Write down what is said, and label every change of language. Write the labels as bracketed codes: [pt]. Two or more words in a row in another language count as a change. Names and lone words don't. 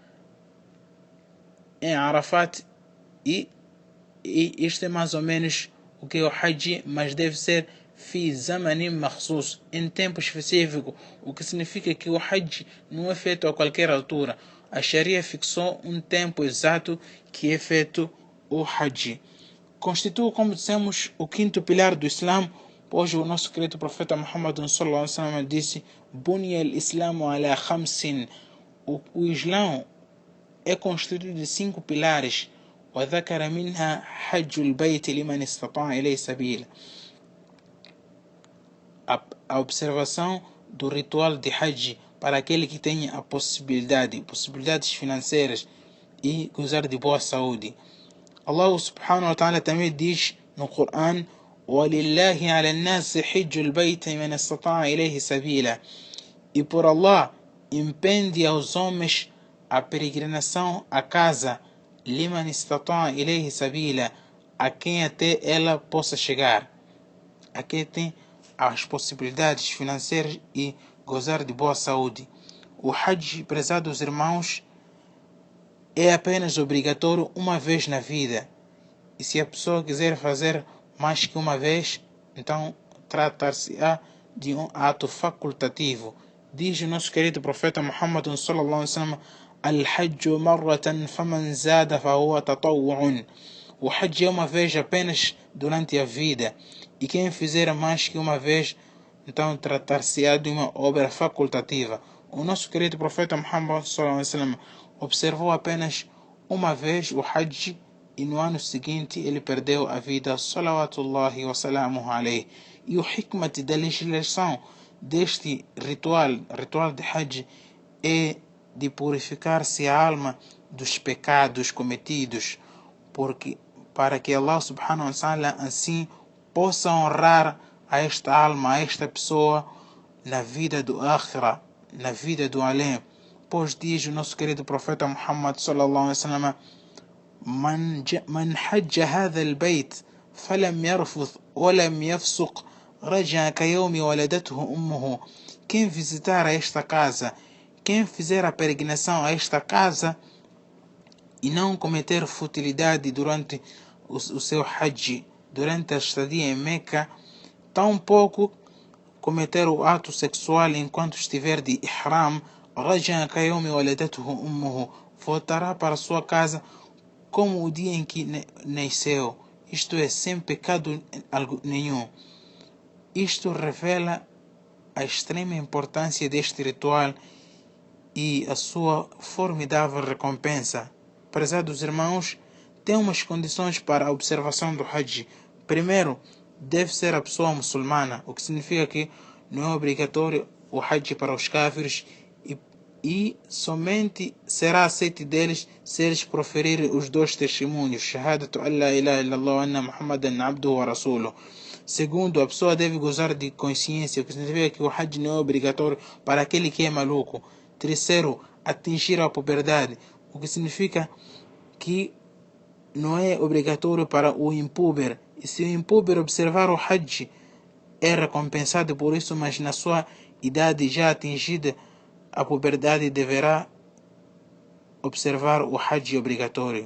[pt] em Arafat, e isto é mais ou menos o que é o Hajj, mas deve ser [ar] في زمن مخصوص, [pt] em tempo específico, o que significa que o Hajj não é feito a qualquer altura. A Sharia fixou um tempo exato que é feito o Hajj. Constitui, como dissemos, o quinto pilar do Islã, pois o nosso querido profeta Muhammad [ar] صلى الله عليه وسلم [pt] disse: [ar] بني الإسلام على خمس. [pt] O Islã é constituído de 5 pilares. [ar] وذكر منها حج البيت لمن استطاع إليه سبيلا. [pt] A observação do ritual de Hajj para aquele que tenha a possibilidades financeiras e gozar de boa saúde. [ar] الله سبحانه وتعالى [pt] também diz no Coran: [ar] وَلِلَّهِ عَلَى النَّاسِ حِجُّ الْبَيْتِ مَنِ اسْتَطَاعَ إِلَيْهِ سَبِيلًا. [pt] E por Allah impende aos homens a peregrinação à casa, [ar] لمن استطاع إليه سبيلا, [pt] a quem até ela possa chegar, a quem tem as possibilidades financeiras e gozar de boa saúde. O Hajj, prezados irmãos, é apenas obrigatório uma vez na vida, e se a pessoa quiser fazer mais que uma vez, então tratar-se-á de um ato facultativo. Diz o nosso querido profeta Muhammad [ar] صلى الله عليه وسلم: الحج مرة فمن زاد فهو تطوع. [pt] O Hajj é uma vez apenas durante a vida, e quem fizer mais que uma vez, então tratar-se-á de uma obra facultativa. O nosso querido profeta Muhammad [ar] صلى الله عليه وسلم [pt] observou apenas uma vez o Hajj, e no ano seguinte ele perdeu a vida, [ar] صلوات الله وسلامه عليه. [pt] E o hikmat da legislação deste ritual de Hajj, é de purificar-se a alma dos pecados cometidos, para que [ar] الله سبحانه وتعالى [pt] assim possa honrar a esta alma, a esta pessoa, na vida do Akhira, na vida do além. Pois diz o nosso querido profeta Muhammad [ar] صلى الله عليه وسلم: من حج هذا البيت فلم يرفث ولم يفسق رجع كيوم ولدته أمه. [pt] Quem visitar esta casa, quem fizer a peregrinação a esta casa e não cometer futilidade durante o seu Hajj, durante a estadia em Meca, tampouco cometer o ato sexual enquanto estiver de Ihram, [ar] رجع كيوم ولدته أمه, [pt] voltará para sua casa como o dia em que nasceu, isto é, sem pecado nenhum. Isto revela a extrema importância deste ritual e a sua formidável recompensa. Prezados irmãos, tem umas condições para a observação do Hajj. Primeiro, deve ser a pessoa muçulmana, o que significa que não é obrigatório o Hajj para os káfirs, e somente será aceito deles se eles proferirem os 2 testemunhos: [ar] شهادة أن لا إله إلا الله وأن محمدا عبده ورسوله. [pt] Segundo, a pessoa deve gozar de consciência, o que significa que o Hajj não é obrigatório para aquele que é maluco. Terceiro, atingir a puberdade, o que significa que não é obrigatório para o impúber. E se o impúber observar o Hajj, é recompensado por isso, mas na sua idade já atingida, a puberdade deverá observar o Hajj obrigatório.